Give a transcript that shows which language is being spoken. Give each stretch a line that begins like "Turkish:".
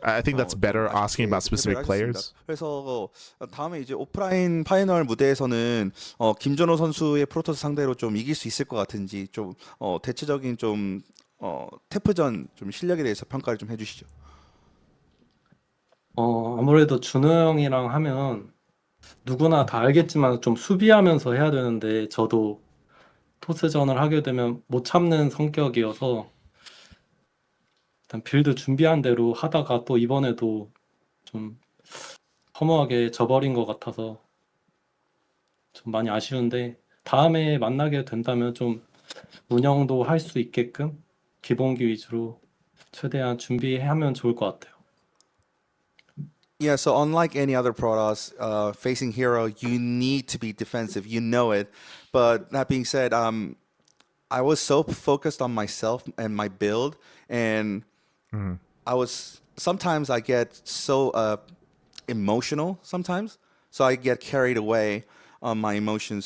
English: I think that's better asking about specific players.
Korean: 그래서 다음에 이제 오프라인 파이널 무대에서는 김준호 선수의 프로토스 상대로 좀 이길 수 있을 것 같은지 좀 대체적인 좀 태프전 좀 실력에 대해서 평가를 좀 해주시죠. 아무래도 준호 형이랑 하면 누구나 다 알겠지만 좀 수비하면서 해야 되는데 저도 토스전을 하게 되면 못 참는 성격이어서 일단 빌드 준비한 대로 하다가 또 이번에도 좀 허무하게 져버린 것 같아서 좀 많이 아쉬운데 다음에 만나게 된다면 좀 운영도 할 수 있게끔 기본기 위주로 최대한 준비하면 좋을 것 같아요.
English: Yeah, so unlike any other Protoss, facing Hero, you need to be defensive. You know it. But that being said, I was so focused on myself and my build, and sometimes I get so emotional sometimes, so I get carried away on my emotions.